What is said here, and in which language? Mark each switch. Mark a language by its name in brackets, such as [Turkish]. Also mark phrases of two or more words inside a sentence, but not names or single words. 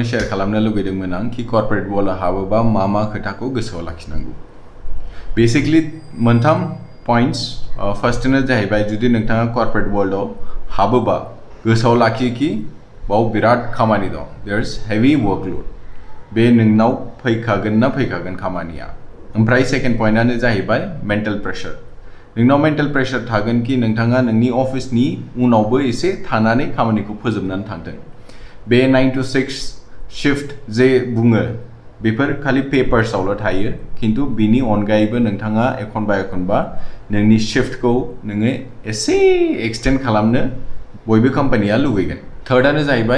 [Bodo] शेयार खालामनो लुगैदोंमोन आं कि [English] corporate world [Bodo] हाबोबा मा खोथाखौ गोसोआव लाखिनांगौ बेसिकली मोनथाम [English] points first [Bodo] जाहैबाय जुदि नोंथाङा [English] corporate world [Bodo] हाबोबा गोसोआव लाखि कि बाव बिराद खामानि दं [English] there's heavy workload [Bodo] बे नोंनाव फैखागोन खामानिया ओमफ्राय [English] second point [Bodo] जाहैबाय [English] mental pressure [Bodo] नोंनाव [English] mental pressure [Bodo] थागोन कि नोंथाङा नोंनि अफिसनि उनावबो एसे थानानै खामानिखौ फोजोबनानै थांथों बे [English] 9 to 6 shift [Bodo] जे बुङो बेफोर खालि पेपार्सआवल' थायो खिन्थु बिनि अनगायैबो नोंथाङा एखनबा नोंनि शिफ्टखौ नोङो एसे एक्सटेन्ड खालामनो बयबो कम्पानिया लुगैगोन थर्डआनो जाहैबाय